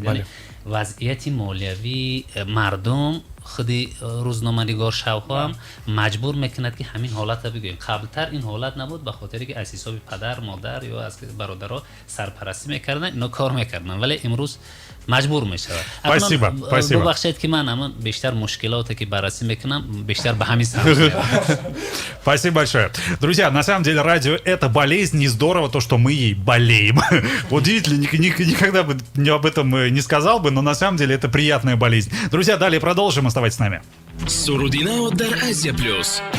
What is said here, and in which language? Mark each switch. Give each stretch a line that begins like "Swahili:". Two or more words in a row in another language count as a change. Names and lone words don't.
Tajik: яъне вазъияти молиявии мардум худи рӯзноманигоршавҳо ҳам маҷбур мекунад ки ҳамин ҳолатро бигӯем. қаблтар ин ҳолат набуд, ба хотире ки аз ҳисоби падар, модар ё аз бародаро сарпарастӣ мекарданд, ино кор мекарданд, вале имрӯз маҷбур мешавад.
Russian: Спасибо.
Tajik: бубахшед ки ман ҳамон бештар мушкилоте ки баррасӣ мекунам, бештар ба ҳамин самт.
Russian: Спасибо большое. Друзья, на самом деле радио — это болезнь, не здорово то, что мы ей болеем. Удивительно, никогда бы об этом не сказал бы, но на самом деле это приятная болезнь. Друзья, далее продолжим, оставайтесь с нами.
Tajik: Сурудинао дар Азия Плюс.